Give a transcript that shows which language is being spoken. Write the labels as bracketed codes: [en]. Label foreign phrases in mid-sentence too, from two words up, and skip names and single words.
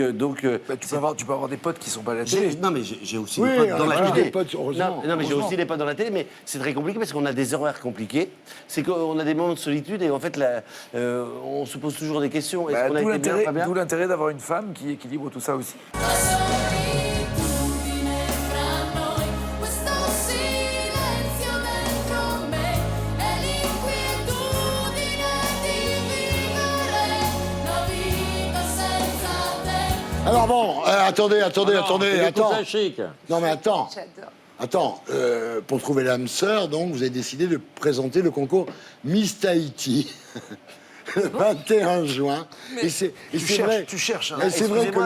[fr] Bah, tu peux avoir des potes qui sont pas à la télé. non, mais j'ai aussi Oui, des potes dans on la a télé. des potes, heureusement, Non, mais j'ai heureusement. aussi des potes dans la télé, mais c'est très compliqué parce qu'on a des horaires compliqués. C'est qu'on a des moments de solitude et en fait, on se pose toujours des questions. Est-ce Bah, qu'on a été bien, pas bien? d'où l'intérêt d'avoir une femme qui équilibre tout ça aussi. [it] La solitudine fra noi, questo silenzio dentro me e l'inquietudine di vivere la vita senza te. [fr] Alors bon, attendez, C'est attends. un chic. Non mais attends. J'adore. Attends, pour trouver l'âme sœur, donc, vous avez décidé de présenter le concours Miss Tahiti le 21 juin. Et c'est vrai. Tu cherches. Hein. Et c'est vrai que